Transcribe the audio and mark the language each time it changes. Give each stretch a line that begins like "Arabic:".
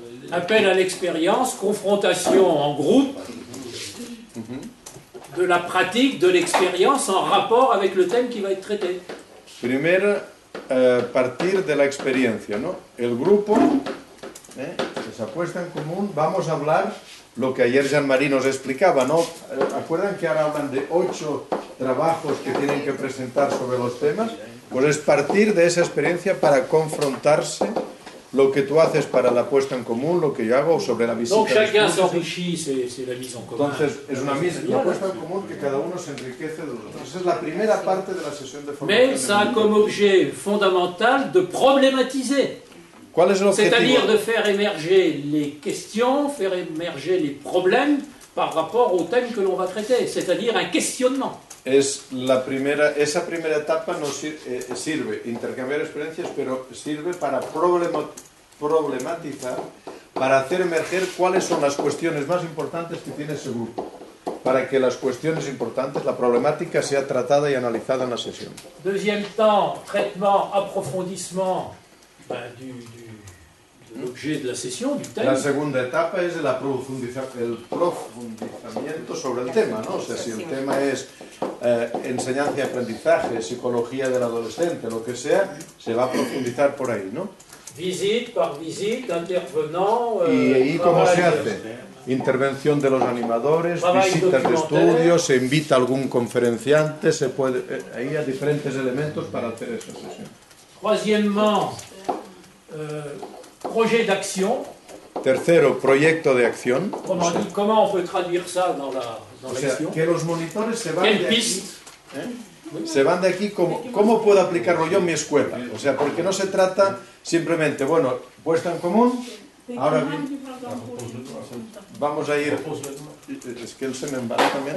French: Appel à l'expérience, confrontation en groupe, de la pratique, de l'expérience en rapport avec le thème qui va être traité.
Spanish: Primero, partir de la experiencia, ¿no? El grupo, esa puesta en común, vamos a hablar lo que ayer Jean-Marie nos explicaba, ¿no? ¿Acuerdan que ahora hablan de 8 trabajos que tienen que presentar sobre los temas? Pues es partir de esa experiencia para confrontarse lo que tú haces para la puesta en común, lo que yo hago sobre la visita.
French: Donc chacun s'enrichit, c'est la mise en commun.
Spanish: Entonces es una puesta en común que cada uno se enriquece de los otros. Esa es la primera parte de la sesión de formación.
French: Mais ça a comme objet fondamental de problématiser.
Spanish: ¿Cuál es el objetivo?
French: C'est-à-dire de faire émerger les questions, faire émerger les problèmes par rapport au thème que l'on va traiter, c'est-à-dire un questionnement.
Spanish: Esa primera etapa nos sirve, intercambiar experiencias, pero sirve para problematizar, para hacer emerger cuáles son las cuestiones más importantes que tiene ese grupo. para que las cuestiones importantes, la problemática sea tratada y analizada en la sesión.
French: Deuxième temps, traitement, approfondissement de l'objet de la sesión, du thème.
Spanish: La segunda etapa es el profundizamiento sobre el tema, ¿no? O sea, si el tema es enseñanza y aprendizaje, psicología del adolescente, lo que sea, se va a profundizar por ahí, ¿no?
French: Visite par visite, intervenant.
Spanish: ¿Y ahí cómo se hace? Intervención de los animadores, visitas de estudios, se invita a algún conferenciante, se puede, ahí hay diferentes elementos para hacer esa sesión.
French: Troisièmement, projet d'action.
Spanish: Tercero, proyecto de acción.
French: Comment on peut traduire ça dans l'action?
Spanish: Que los monitores se van de aquí, se van de aquí, ¿cómo puedo aplicarlo yo en mi escuela? O sea, porque no se trata simplemente, bueno, puesta en común, ahora bien, vamos a ir, es que él se me embala también.